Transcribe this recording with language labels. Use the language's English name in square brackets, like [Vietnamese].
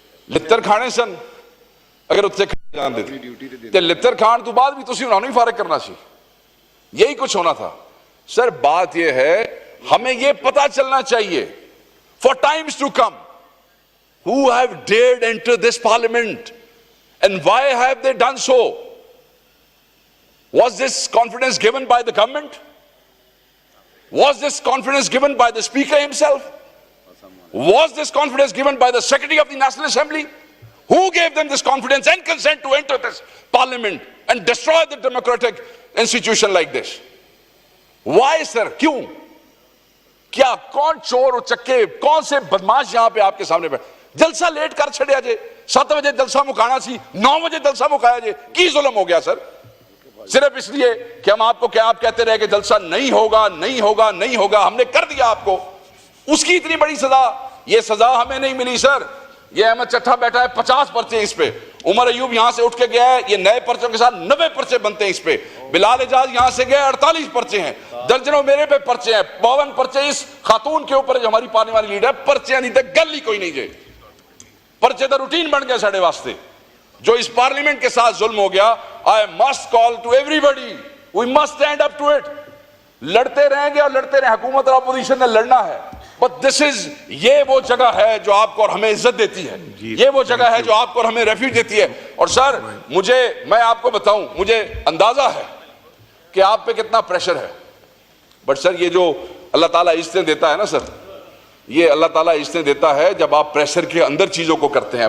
[Urdu] لتر کھانے سن، اگر اتنے جان دیتے تے لتر کھان تو بعد بھی تسی انہوں نے فارغ کرنا سی، یہی کچھ ہونا تھا۔ سر بات یہ ہے ہمیں یہ پتا چلنا چاہیے [English] for times to come who have dared enter this parliament and why have they done so? Was this confidence given by the government? Was this confidence given by the speaker himself? Was this confidence given by the secretary of the National Assembly? Who gave them this confidence and consent to enter this parliament and destroy the democratic institution like this? Why sir? [Urdu] کیوں؟ کیا کون چور و چکے، کون سے بدماش یہاں پہ آپ کے سامنے بیٹھے؟ جلسہ لیٹ کر چھڑیا جے، 7 بجے جلسہ مکانا سی، 9 بجے جلسہ مکایا جے، کی ظلم ہو گیا سر؟ صرف اس لیے کہ ہم آپ کو کیا آپ کہتے رہے کہ جلسہ نہیں ہوگا نہیں ہوگا نہیں ہوگا، ہم نے کر دیا آپ کو، اس کی اتنی بڑی سزا؟ یہ سزا ہمیں نہیں ملی سر، یہ احمد چٹھا بیٹھا ہے 50 پرچے اس پہ, عمر ایوب یہاں سے اٹھ کے گیا ہے, یہ نئے پرچوں کے ساتھ 90 پرچے بنتے ہیں اس پہ, بلال اعجاز یہاں سے گیا 48 پرچے ہیں, درجنوں میرے پہ پرچے ہیں, 52 پرچے اس خاتون کے اوپر جو ہماری پارلیمانی لیڈر ہے, پرچے نہیں تھے گل ہی کوئی نہیں جے, پرچے تو روٹین بن گیا ساڑھے واسطے. جو اس پارلیمنٹ کے ساتھ ظلم ہو گیا, [English] I must call to everybody, we must stand up to it. [Urdu] لڑتے رہیں گے اور لڑتے رہیں, حکومت اور اپوزیشن نے لڑنا ہے, [English] but this is, [Urdu] یہ وہ جگہ ہے جو آپ کو اور ہمیں عزت دیتی ہے, یہ وہ جگہ ہے جو آپ کو اور ہمیں ریفیوج دیتی ہے. اور سر میں آپ کو بتاؤں, مجھے اندازہ ہے کہ آپ پہ کتنا پریشر ہے, بٹ سر یہ جو اللہ تعالیٰ عزتیں دیتا ہے نا سر, یہ اللہ تعالیٰ عزتیں دیتا ہے جب آپ پریشر کے اندر چیزوں کو کرتے ہیں.